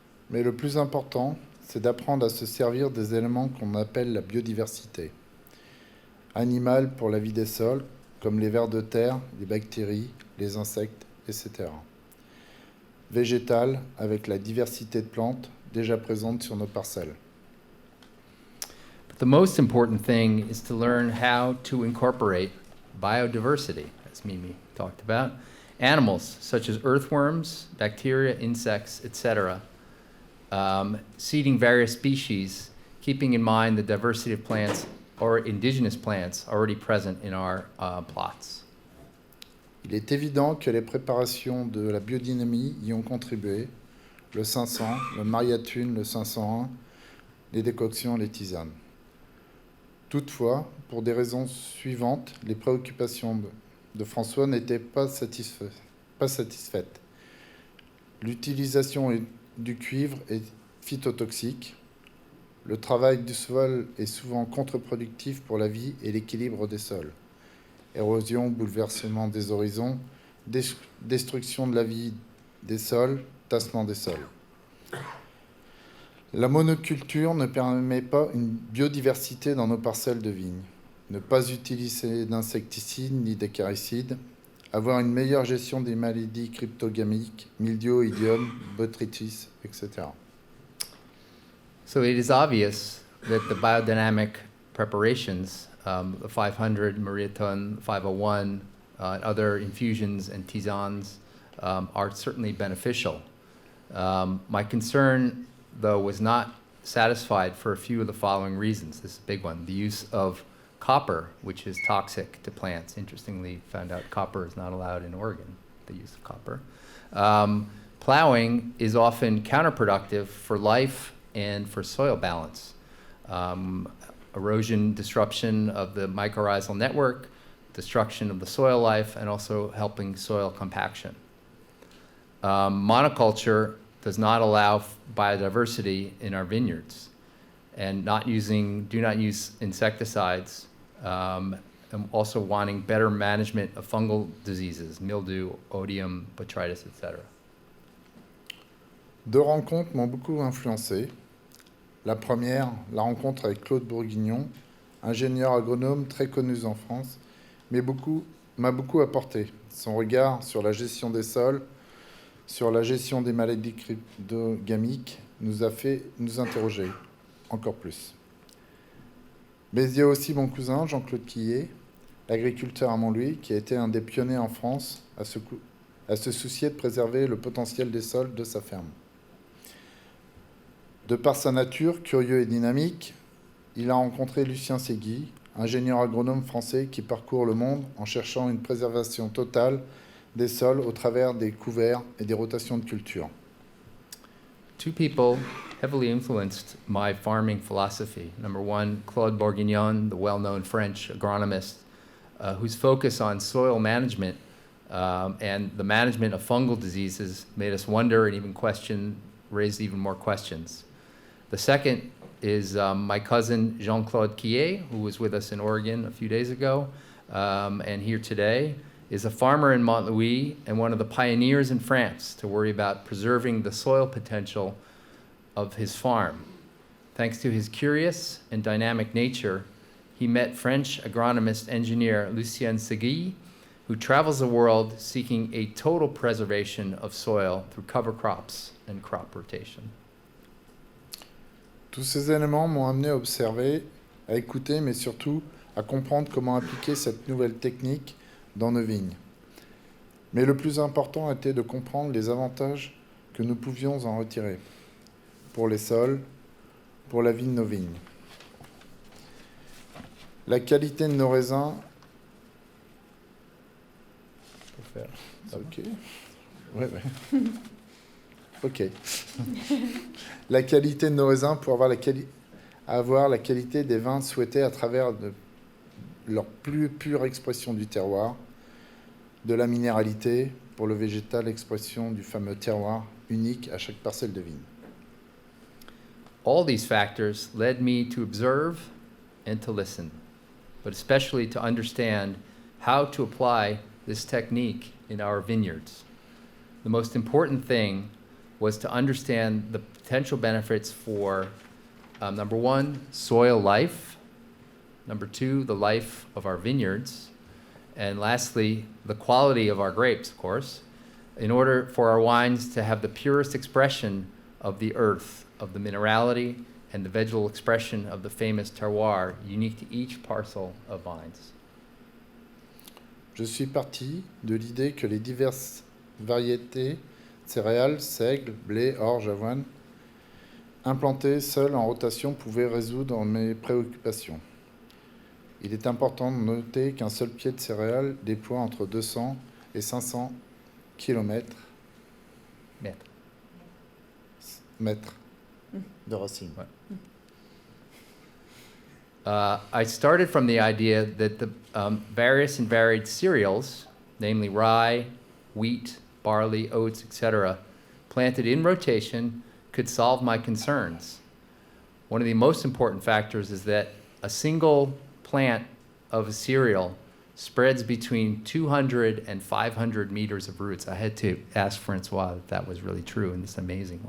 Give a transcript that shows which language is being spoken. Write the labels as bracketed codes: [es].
[fr] Mais le plus important, c'est d'apprendre à se servir des éléments qu'on appelle la biodiversité. Animale pour la vie des sols, comme les vers de terre, les bactéries, les insectes, etc. Végétale, avec la diversité de plantes déjà présentes sur nos parcelles. [en] But the most important thing is to learn how to incorporate biodiversity, as Mimi talked about, animals such as earthworms, bacteria, insects, etc., seeding various species keeping in mind the diversity of plants or indigenous plants already present in our plots. [fr] Il est évident que les préparations de la biodynamie y ont contribué, le 500, le mariatune, le 501, les décoctions, les tisanes. Toutefois, pour des raisons suivantes, les préoccupations de François n'étaient pas satisfaites. L'utilisation du cuivre est phytotoxique. Le travail du sol est souvent contre-productif pour la vie et l'équilibre des sols. Érosion, bouleversement des horizons, destruction de la vie des sols, tassement des sols. La monoculture ne permet pas une biodiversité dans nos parcelles de vignes. Ne pas utiliser d'insecticides ni d'acaricides, avoir une meilleure gestion des maladies cryptogamiques, mildiou, idiome, botrytis, etc. [en] So it is obvious that the biodynamic preparations, the 500, Mariaton, 501, other infusions and tisanes are certainly beneficial. My concern, though, was not satisfied for a few of the following reasons. This is a big one. The use of copper, which is toxic to plants. Interestingly, found out copper is not allowed in Oregon, the use of copper. Plowing is often counterproductive for life and for soil balance. Erosion, disruption of the mycorrhizal network, destruction of the soil life, and also helping soil compaction. Monoculture does not allow biodiversity in our vineyards, and do not use insecticides, and also wanting better management of fungal diseases, mildew, odium, botrytis, etc. [fr] Deux rencontres m'ont beaucoup influencé. La première, la rencontre avec Claude Bourguignon, ingénieur agronome très connu en France, m'a beaucoup apporté. Son regard sur la gestion des sols, sur la gestion des maladies cryptogamiques, nous a fait nous interroger encore plus. Mais il y a aussi mon cousin, Jean-Claude Quillet, l'agriculteur à Montlouis, qui a été un des pionniers en France à se soucier de préserver le potentiel des sols de sa ferme. De par sa nature, curieux et dynamique, il a rencontré Lucien Ségui, ingénieur agronome français qui parcourt le monde en cherchant une préservation totale des sols au travers des couverts et des rotations de culture. [en] Two people heavily influenced my farming philosophy. Number one, Claude Bourguignon, the well-known French agronomist, whose focus on soil management and the management of fungal diseases made us wonder and even raised even more questions. The second is my cousin Jean-Claude Quillet, who was with us in Oregon a few days ago and here today, is a farmer in Montlouis and one of the pioneers in France to worry about preserving the soil potential of his farm. Thanks to his curious and dynamic nature, he met French agronomist engineer Lucien Ségui, who travels the world seeking a total preservation of soil through cover crops and crop rotation. [fr] Tous ces éléments m'ont amené à observer, à écouter, mais surtout à comprendre comment appliquer cette nouvelle technique dans nos vignes. Mais le plus important était de comprendre les avantages que nous pouvions en retirer pour les sols, pour la vie de nos vignes. La qualité de nos raisins... Ok. Ouais. Ok. La qualité de nos raisins pour avoir la qualité des vins souhaités à travers leur plus pure expression du terroir, de la minéralité, pour le végétal, l'expression du fameux terroir unique à chaque parcelle de vigne. [en] All these factors led me to observe and to listen, but especially to understand how to apply this technique in our vineyards. The most important thing was to understand the potential benefits for, number one, soil life, number two, the life of our vineyards, and lastly, the quality of our grapes, of course, in order for our wines to have the purest expression of the earth, of the minerality, and the vegetal expression of the famous terroir unique to each parcel of vines. [fr] Je suis parti de l'idée que les diverses variétés céréales, seigle, blé, orge, avoine, Implanté seul en rotation pouvait résoudre mes préoccupations. Il est important de noter qu'un seul pied de céréales déploie entre 200 et 500 km mètres de racines. [en] I started from the idea that the various and varied cereals, namely rye, wheat, barley, oats, etc., planted in rotation could solve my concerns. One of the most important factors is that a single plant of a cereal spreads between 200 and 500 meters of roots. I had to ask François if that was really true, and it's amazing.